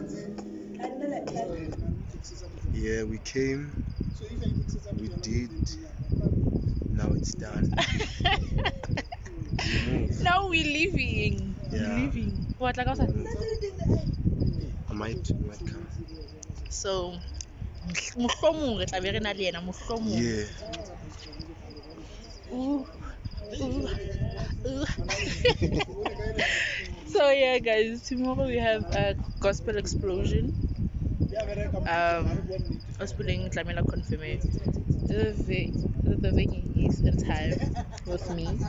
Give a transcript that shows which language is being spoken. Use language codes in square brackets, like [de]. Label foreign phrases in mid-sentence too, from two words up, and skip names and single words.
[en] Yeah, we came. We did. Now it's done. Now we're leaving. Yeah. We're leaving. What, like outside? I might come. So, [st] mohlomong re tla be re na le yena mohlomong. [en] Yeah. So yeah, guys, tomorrow we have a gospel explosion. Hospeling Tlamela confirm the venue is in time with me.